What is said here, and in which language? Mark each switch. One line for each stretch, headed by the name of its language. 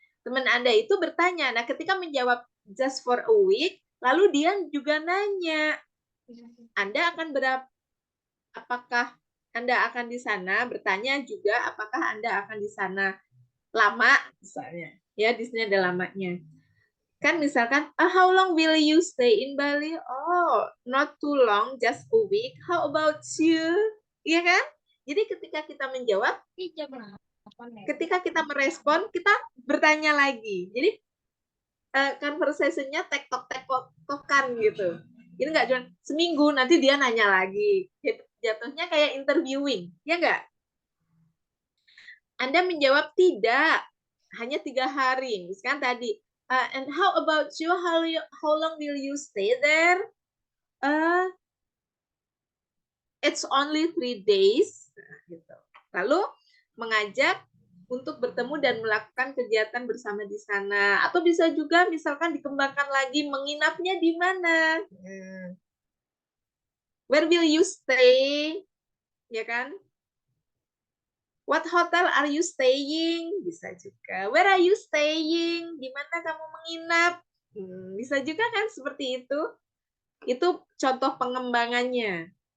Indonesian: Teman Anda itu bertanya. Nah, ketika menjawab
English: just for a week,
Indonesian: lalu dia juga nanya, Anda akan berapa? Apakah Anda akan di sana? Bertanya juga, apakah Anda akan di sana lama, misalnya. Ya, di sini ada lamanya. Kan misalkan,
English: how long will you stay in Bali? Oh, not too long, just a week. How about you?
Indonesian: Iya kan? Jadi ketika kita menjawab, ketika kita merespon, kita bertanya lagi. Jadi conversation-nya tektok-tektokan gitu. Ini nggak cuma seminggu, nanti dia nanya lagi. Jatuhnya kayak interviewing, ya nggak? Anda menjawab tidak, hanya 3 hari. Misalkan tadi,
English: and how about you? How long will you stay there? It's only 3 days.
Indonesian: Nah, gitu. Lalu mengajak untuk bertemu dan melakukan kegiatan bersama di sana. Atau bisa juga misalkan dikembangkan lagi menginapnya di mana.
English: Where will you stay?
Indonesian: Ya kan?
English: What hotel are you staying?
Indonesian: Bisa juga.
English: Where are you staying?
Indonesian: Di mana kamu menginap? Bisa juga kan seperti itu. Itu contoh pengembangannya.